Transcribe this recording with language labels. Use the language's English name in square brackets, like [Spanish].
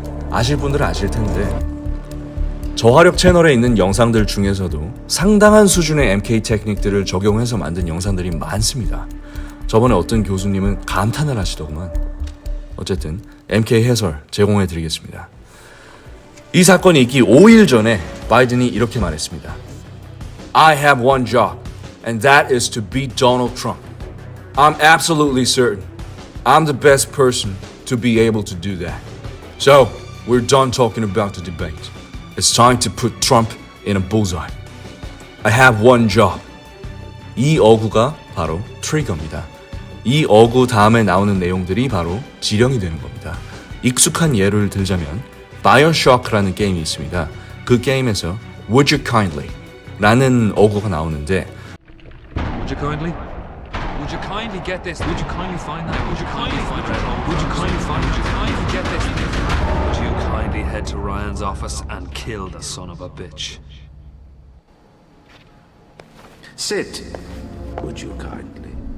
[Korean] 아실 분들은 아실 텐데 저화력 채널에 있는 영상들 중에서도 상당한 수준의 MK 테크닉들을 적용해서 만든 영상들이 많습니다. 저번에 어떤 교수님은 감탄을 하시더구만. 어쨌든 MK 해설 제공해드리겠습니다. 이 사건이 있기 5일 전에 바이든이 이렇게 말했습니다. [English] I have one job, and that is to beat Donald Trump. I'm absolutely certain I'm the best person to be able to do that. So, we're done talking about the debate. It's time to put Trump in a bullseye. I have one job. [Korean] 이 어구가 바로 트리거입니다. 이 어구 다음에 나오는 내용들이 바로 지령이 되는 겁니다. 익숙한 예를 들자면 바이오쇼크라는 게임이 있습니다. 그 게임에서 [English] Would you kindly [Korean] 라는 어구가 나오는데 [English] Would you kindly? Would you kindly get this? Would you kindly find that? Would you kindly find that? Would you kindly find? Would you kindly get this? Would you kindly head to Ryan's office and kill the son of a bitch? Sit, would you kindly?